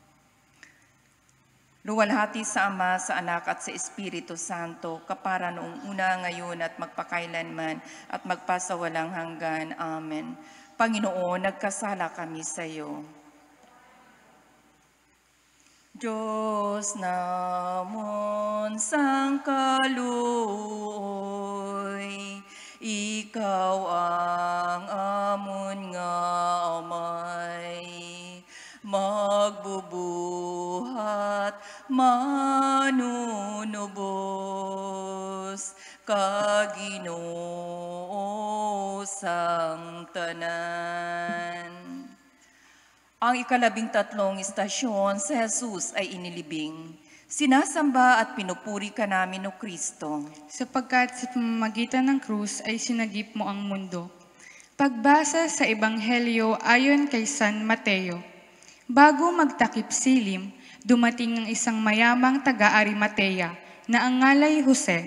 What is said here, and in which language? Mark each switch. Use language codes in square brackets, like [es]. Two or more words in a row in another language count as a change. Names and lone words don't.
[tl] Luwalhati sa Ama, sa Anak at sa Espiritu Santo, kapara noong una, ngayon at magpakailanman at magpasawalang hanggan. Amen. Panginoon, nagkasala kami sa iyo. [hil] Diyos namon sang kaluoy, ikaw ang amon nga amay, magbubuhat manunubos, Kaginoo sang tanan. [tl] Ang ika-13 istasyon, si Jesus ay inilibing. Sinasamba at pinupuri ka namin, O Kristo. sapagkat sa pamamagitan ng krus ay sinagip mo ang mundo. Pagbasa sa Ebanghelyo ayon kay San Mateo. Bago magtakip silim, dumating ang isang mayamang taga-Arimatea na ang ngalay Jose.